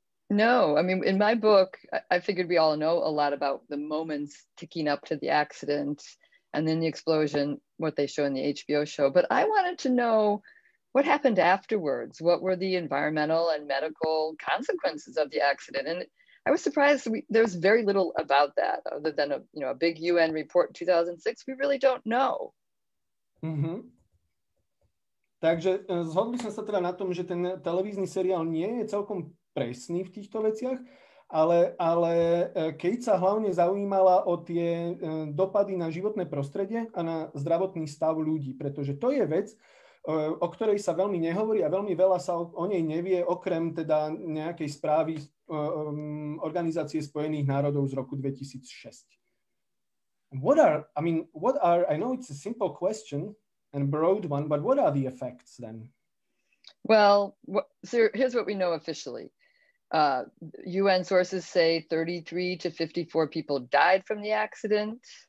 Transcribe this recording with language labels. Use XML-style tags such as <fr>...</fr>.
<en>No, I mean, in my book, I figured we all know a lot about the moments ticking up to the accident and then the explosion, what they show in the HBO show. But I wanted to know what happened afterwards. What were the environmental and medical consequences of the accident? And I was surprised there was very little about that other than a big UN report in 2006. We really don't know.</en> <sk>Takže zhodli sme sa teda na tom, že ten televízny seriál nie je celkom presný v týchto veciach, ale Kate sa hlavne zaujímala o tie dopady na životné prostredie a na zdravotný stav ľudí, pretože to je vec, o ktorej sa veľmi nehovorí a veľmi veľa sa o nej nevie, okrem teda nejakej správy Organizácie spojených národov z roku 2006.</sk> <en>I know it's a simple question and broad one, but what are the effects then? Well, so here's what we know officially. UN sources say 33 to 54 people died from the accident.</en>